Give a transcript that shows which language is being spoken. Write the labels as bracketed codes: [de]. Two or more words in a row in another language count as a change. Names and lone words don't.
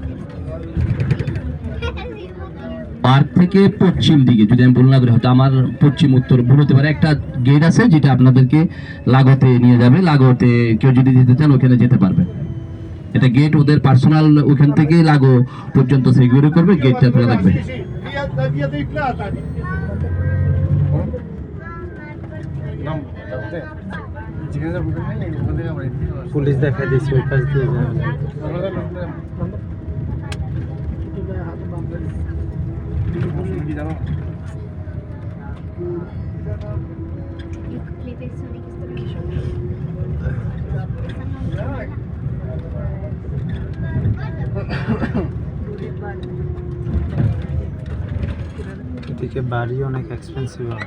[bn] পার্ক থেকে পশ্চিম দিকে, যদি আমি ভুল না করি, হয়তো আমার পশ্চিম উত্তর ভুল হতে পারে, একটা গেট আছে যেটা আপনাদেরকে লাগোতে নিয়ে যাবে। লাগোতে কেউ যদি যেতে চান ওখানে যেতে পারবে। এটা গেট ওদের পার্সোনাল, ওখান থেকে লাগো পর্যন্ত সিকিউরিটি করবে, গেটটা খোলা থাকবে। [it] Sì, da via dei Platani. [bn] পুলিশ দেখা দিয়েছে ওই পাশ দিয়ে যাবে। [it] Le persone che [bn] এদিকে বাড়ি অনেক এক্সপেন্সিভ হয়।